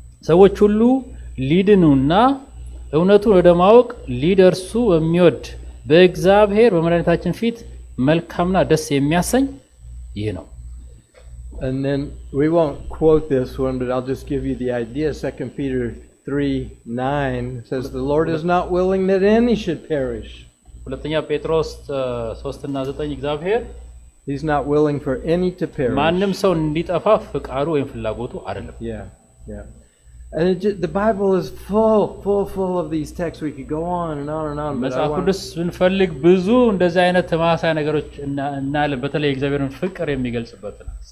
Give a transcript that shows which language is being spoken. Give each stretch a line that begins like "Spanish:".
Amharic: ሰዎች ሁሉ ሊድኑና እውነቱን ወደ ማወቅ ሊደርሱ በሚወድ በእግዚአብሔር በመድኃኒታችን ፊት መልካምና ደስ የሚያሰኝ ይህ ነው።
English: And then we won't quote this one, but I'll just give you the idea. 2 Peter 3:9 says, the Lord is not willing that any should perish.
Amharic: ሁለተኛ ጴጥሮስ 3 እና 9 እግዚአብሔር
English: He's not willing for any to perish.
Amharic: ማንም ሰው እንዲጠፋ ፍቃዱ ወይም ፍላጎቱ አይደለም።
English: Yeah. And the Bible is full of these texts. We could go on and on and on.
Amharic: መጽሐፍ ቅዱስ ብንፈልግ ብዙ እንደዚህ አይነት ተማሳይ ነገሮች እናያለን። በተለይ እግዚአብሔርን ፍቅር የሚገልጽበት ነው።